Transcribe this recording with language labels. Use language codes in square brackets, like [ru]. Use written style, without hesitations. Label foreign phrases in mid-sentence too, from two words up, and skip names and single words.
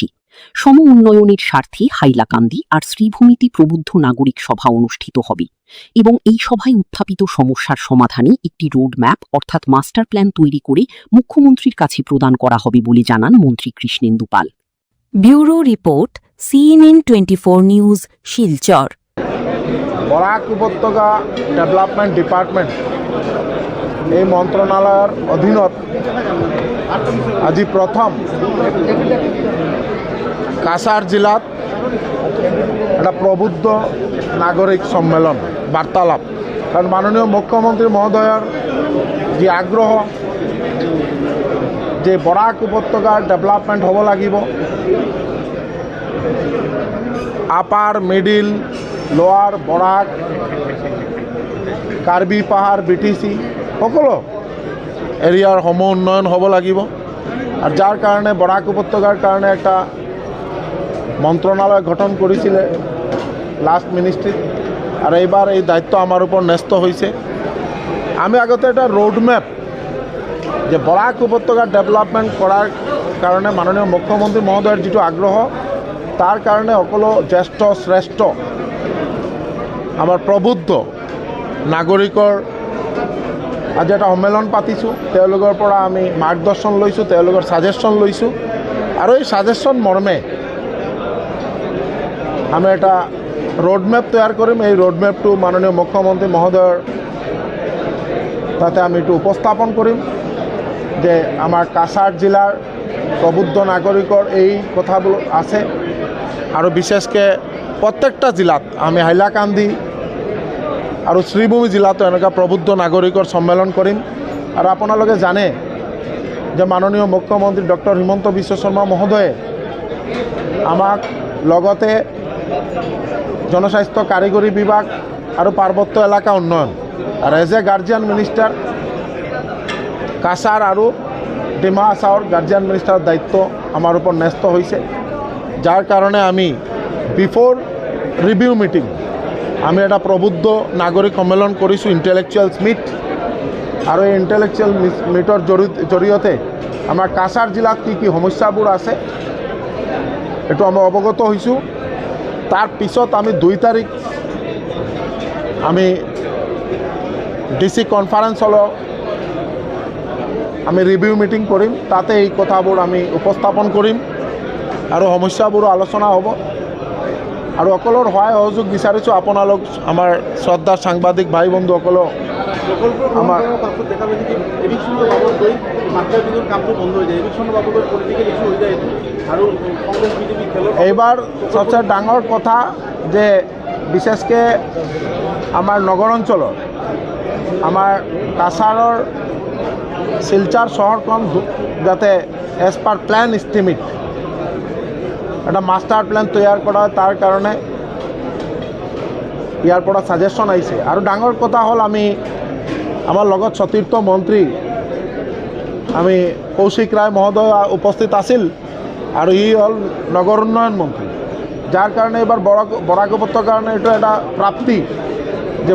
[bn] সম উন্নয়নের স্বার্থে হাইলাকান্দি আর শ্রীভূমিতে প্রবুদ্ধ নাগরিক সভা অনুষ্ঠিত হবে এবং এই সভায় উত্থাপিত সমস্যার সমাধানে একটি রোডম্যাপ অর্থাৎ [en] master plan [bn] তৈরি করে মুখ্যমন্ত্রীর কাছে প্রদান করা হবে বলে জানান মন্ত্রী কৃষ্ণেন্দু পাল। [en] bureau report, [bn] CNN24 নিউজ, শিলচর। [as] বরাক উপত্যকা [en] development department [as] এই মন্ত্রণালয়ের অধীনত আজি প্রথম কাছাড় জেলাত একটা প্রবুদ্ধ নাগরিক সম্মেলন বার্তালাপ। কারণ মাননীয় মুখ্যমন্ত্রী মহোদয়ের যে আগ্রহ যে বরাক উপত্যকার ডেভেলপমেন্ট হব লাগিব, [en] upper middle lower [as] বরাক, কার্বি পাহাড়, বিটিসি সকলো এরিয়ার সম উন্নয়ন হব লাগিব। [bn] আর যার কারণে বরাক উপত্যকার কারণে একটা মন্ত্রণালয় গঠন করেছিলে [en] last ministry, [bn] আর এইবার এই দায়িত্ব আমার উপর ন্যস্ত হয়েছে। [as] আমি আগতে একটা রোডম্যাপ যে বরাক উপত্যকার ডেভেলপমেন্ট করার কারণে মাননীয় মুখ্যমন্ত্রী মহোদয়ের যেটো আগ্রহ, তার কারণে সকলো জ্যেষ্ঠ শ্রেষ্ঠ আমার প্ৰবুদ্ধ নাগৰিকৰ আজি এটা সন্মিলন পাতিছোঁ। তেওঁলোকৰ পৰা আমি মাৰ্গদৰ্শন লৈছোঁ, তেওঁলোকৰ ছাজেশ্যন লৈছোঁ, আৰু এই ছাজেশ্যন মৰ্মে আমি এটা রোডম্যাপ তৈয়ার করিম। এই রোডম্যাপটো মাননীয় মুখ্যমন্ত্রী মহোদয়ের তাতে আমি একটু উপস্থাপন করিম যে আমার কাছাড় জেলার প্রবুদ্ধ নাগরিকর এই কথাগুলো আছে, আৰু বিশেষকৈ প্রত্যেকটা জেলাত আমি হাইলাকান্দি আৰু শ্রীভূমি জেলাতো এনেকুৱা প্রবুদ্ধ নাগরিকর সম্মেলন করিম। আর আপোনালোকে জানে যে মাননীয় মুখ্যমন্ত্রী ড হিমন্ত বিশ্ব শর্মা মহোদয়ে আমাক লগতে জনস্বাস্থ্য কারিগরি বিভাগ আৰু পার্বত্য এলাকা উন্নয়ন আর [en] as a guardian minister [as] কাছাড় আৰু ডিমা হাছাওৰ [en] guardian minister [as] দায়িত্ব আমার উপর ন্যস্ত হয়েছে। যার কারণে আমি [en] before review meeting [as] আমি একটা প্রবুদ্ধ নাগরিক সম্মেলন কৰিছোঁ, [en] intellectuals meet. [as] আৰু এই [en] intellectual meetৰ [as] জৰিয়তে আমাৰ কাছাড় জেলাত কি কি সমস্যাবোৰ আছে এইটো আমি অৱগত হৈছোঁ। তার পিছত আমি 2 তারিখ আমি [en] DC conference [as] হলো আমি [en] review meeting [as] করিম। তাতে এই কথাবোৰ আমি উপস্থাপন করিম আৰু সমস্যাবোৰো আলোচনা হ'ব। আৰু সকলোৰ সহায় সহযোগ বিচাৰিছোঁ। আপোনালোক আমাৰ শ্ৰদ্ধাৰ সাংবাদিক ভাই বন্ধুসকল, আমাৰ এইবাৰ সবচেয়ে ডাঙৰ কথা যে বিশেষকৈ আমাৰ নগৰ অঞ্চলৰ আমাৰ কাছাৰৰ শিলচর শহরখন যাতে [en] as per plan estimate [as] একটা [en] master plan [as] তৈয়ার করা হয় তার কারণে ইয়ার পৰা সাজেশন আইছে আৰু ডাঙৰ কথা হ'ল আমি আমাৰ লগত সতীৰ্থ মন্ত্ৰী আমি কৌশিক ৰায় মহোদয় উপস্থিত আছিল আৰু ই হ'ল নগৰ উন্নয়ন মন্ত্ৰী যাৰ কাৰণে এইবাৰ বৰাক উপত্যকাৰ কাৰণে এইটো এটা প্ৰাপ্তি যে